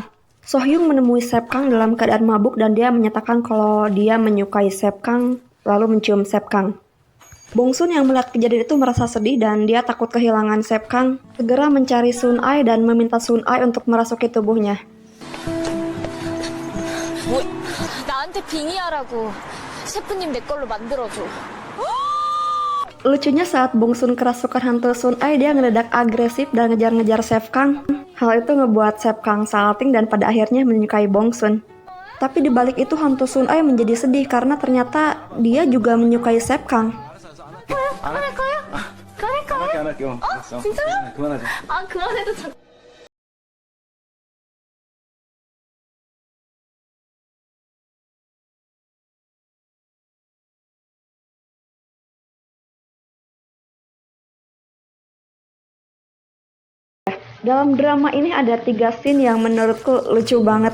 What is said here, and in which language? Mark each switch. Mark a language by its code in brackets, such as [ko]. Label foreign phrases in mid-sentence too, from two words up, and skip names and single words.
[id] So Hyung menemui Chef Kang dalam keadaan mabuk dan dia menyatakan kalau dia menyukai Chef Kang, lalu mencium Chef Kang. Bong Sun yang melihat kejadian itu merasa sedih dan dia takut kehilangan Chef Kang, segera mencari Sun Ai dan meminta Sun Ai untuk merasuki tubuhnya. [ko] 뭐 나한테 빙의하라고. 셰프님 내 걸로 만들어줘. Lucunya saat Bong Sun kerasukan hantu Sun Ai, dia ngedadak agresif dan ngejar-ngejar Chef Kang. Hal itu ngebuat Chef Kang salting dan pada akhirnya menyukai Bong Sun. Tapi dibalik itu hantu Sun Ai menjadi sedih karena ternyata dia juga menyukai Chef Kang. 그만할까요? 그만할까요? 안 할게요. 됐어. 진짜요? 그만하자. 아 그만해도 참. [id] Dalam drama ini ada 3 scene yang menurutku lucu banget.